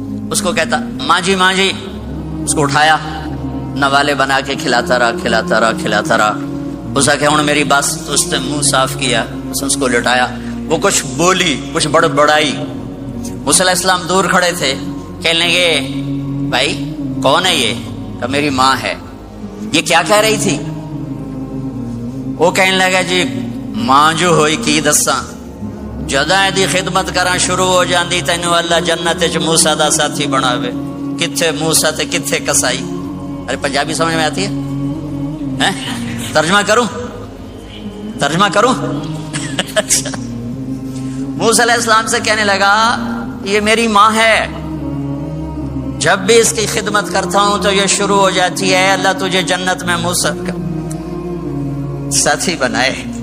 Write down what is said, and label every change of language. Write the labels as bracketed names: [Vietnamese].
[Urdu] اس کو کہتا ماں جی ماں جی. اس کو اٹھایا، نوالے بنا کے کھلاتا رہا کھلاتا رہا کھلاتا رہا. اس کہ ہوں میری بات. تو اس نے منہ صاف کیا، اس کو لٹایا. وہ کچھ بولی، کچھ بڑائی. موسیٰ علیہ السلام دور کھڑے تھے. کہنے لگے بھائی کون ہے یہ؟ کہ میری ماں ہے. یہ کیا کہہ رہی تھی؟ وہ کہنے لگا جی [Punjabi] ماں جو ہوئی کی دساں، جداں دی خدمت کراں شروع ہو جاندی تینوں اللہ جنت وچ موسیٰ دا ساتھی بناوے. کتھے موسیٰ تے کتھے قصائی. [Urdu] ارے پنجابی سمجھ میں آتی ہے؟ ترجمہ کروں؟ اچھا. موسیٰ علیہ السلام سے کہنے لگا یہ میری ماں ہے، جب بھی اس کی خدمت کرتا ہوں تو یہ شروع ہو جاتی ہے اللہ تجھے جنت میں موسیٰ کا ساتھی بنائے.